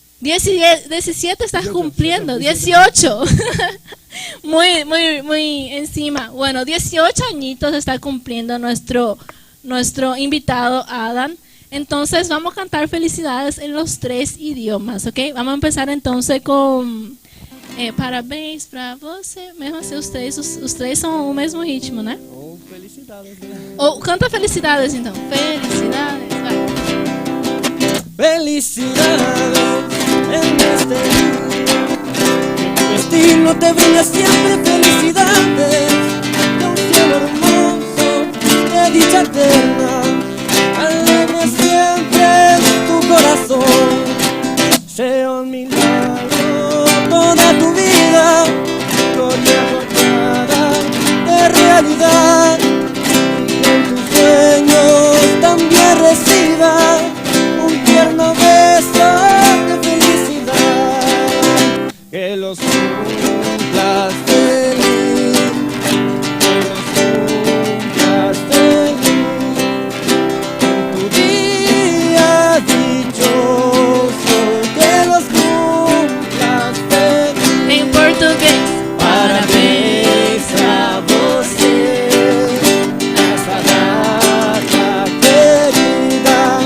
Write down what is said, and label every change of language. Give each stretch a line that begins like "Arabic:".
Spanish: 17 estás cumpliendo, 18. muy encima. Bueno, 18 añitos está cumpliendo nuestro invitado Adam. Entonces vamos a cantar felicidades en los 3 idiomas, ¿ok? Vamos a empezar entonces con
Portuguese: parabéns para você. Mesmo assim, os três são o mesmo ritmo, né? Ou felicidades, né? Ou canta felicidades então. Felicidades, vai.
Spanish: Felicidades en este día. Tu destino te brinda siempre felicidades. De un cielo hermoso, de dicha eterna. Alegre siempre tu corazón. Sea un milagro toda tu vida. Gloria rodeada de realidad. Y en tus sueños también reciba un tierno beso de felicidad. Que los cumplas feliz, que los cumplas feliz. En tu día dichoso, que los cumplas feliz.
Portuguese: Em português. Parabéns pra você nessa data querida.